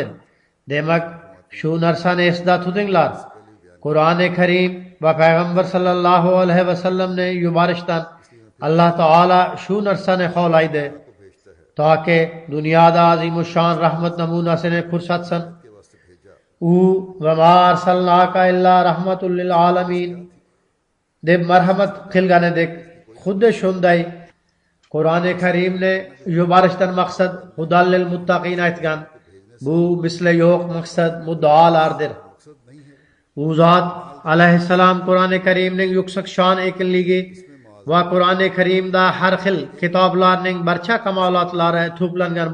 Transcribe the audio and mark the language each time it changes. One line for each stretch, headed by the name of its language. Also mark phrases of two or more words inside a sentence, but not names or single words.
Uzbek: Demak, shu narsani esda tutinglar. Qur'oni Karim va payg'ambar
Arabic: صلى الله عليه وسلم
Uzbek: yuborishdan Alloh taolo shu narsani xohlaydi, toki dunyoda azimushon rahmat namunasini ko'rsatsin. U
Arabic: وما أرسلناك إلا رحمة للعالمين
Uzbek: deb marhamat qilganidek, xuddi shunday Qur'oni Karimni yuborishdan maqsad
Arabic: هدى للمتقين
Uzbek: aytgan. Bu misli yo'q maqsad muddaolardir. U zot alayhissalom Qur'oni Karimning yuksak shon ekanligi va Qur'oni Karimda har xil kitoblarning barcha kamolotlari to'plangan